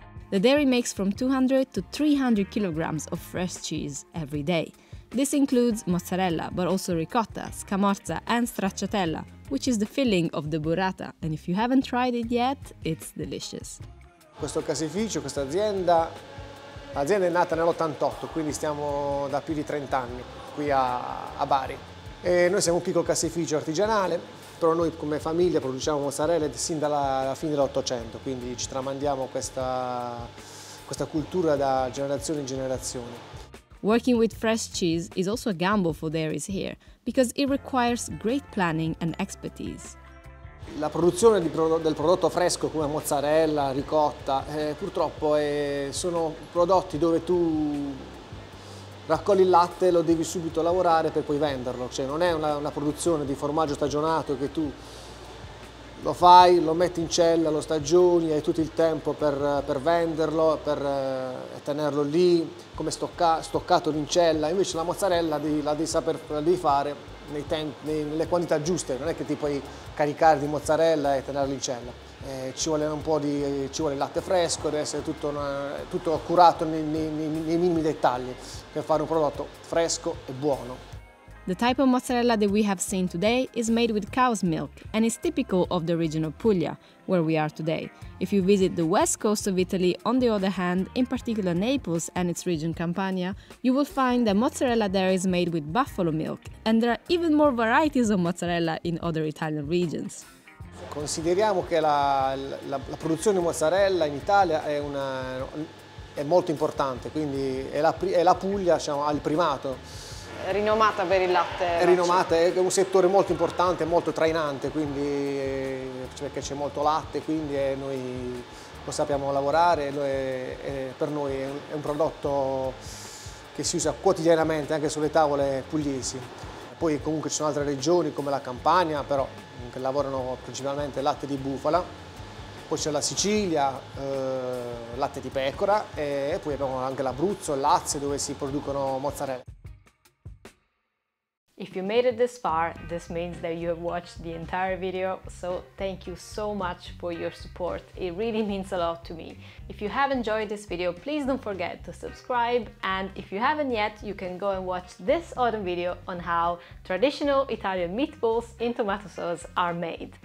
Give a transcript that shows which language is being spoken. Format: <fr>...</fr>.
<en>The dairy makes from 200 to 300 kilograms of fresh cheese every day. This includes mozzarella, but also ricotta, scamorza, and stracciatella, which is the filling of the burrata, and if you haven't tried it yet, it's delicious.</en> <it>Questo caseificio, questa azienda, l'azienda è nata nell'88, quindi stiamo da più di 30 anni qui a Bari. E noi siamo un piccolo caseificio artigianale, però noi come famiglia produciamo mozzarella sin dalla fine dell'800, quindi ci tramandiamo questa cultura da generazione in generazione.</it> <en>Working with fresh cheese is also a gamble for dairies here, because it requires great planning and expertise.</en> <it>La produzione del prodotto fresco come mozzarella, ricotta, purtroppo sono prodotti dove tu raccogli il latte e lo devi subito lavorare per poi venderlo, cioè non è una produzione di formaggio stagionato che tu lo fai, lo metti in cella, lo stagioni, hai tutto il tempo per venderlo, per tenerlo lì, come stoccato in cella. Invece la mozzarella la devi fare nelle quantità giuste, non è che ti puoi caricare di mozzarella e tenerlo in cella. Ci vuole il latte fresco, deve essere tutto curato nei minimi dettagli per fare un prodotto fresco e buono.</it> <en>The type of mozzarella that we have seen today is made with cow's milk and is typical of the region of Puglia, where we are today. If you visit the west coast of Italy, on the other hand, in particular Naples and its region Campania, you will find that mozzarella there is made with buffalo milk, and there are even more varieties of mozzarella in other Italian regions.</en> <it>Consideriamo che la produzione di mozzarella in Italia è molto importante, quindi è la Puglia, diciamo, ha il primato. È rinomata per il latte. È rinomata, è un settore molto importante, molto trainante, quindi, perché c'è molto latte, quindi noi lo sappiamo lavorare, per noi è un prodotto che si usa quotidianamente anche sulle tavole pugliesi. Poi comunque ci sono altre regioni come la Campania, però che lavorano principalmente latte di bufala, poi c'è la Sicilia, latte di pecora e poi abbiamo anche l'Abruzzo, il Lazio dove si producono mozzarella.</it> <en>If you made it this far, this means that you have watched the entire video, so thank you so much for your support. It really means a lot to me. If you have enjoyed this video, please don't forget to subscribe, and if you haven't yet, you can go and watch this autumn video on how traditional Italian meatballs in tomato sauce are made.</en>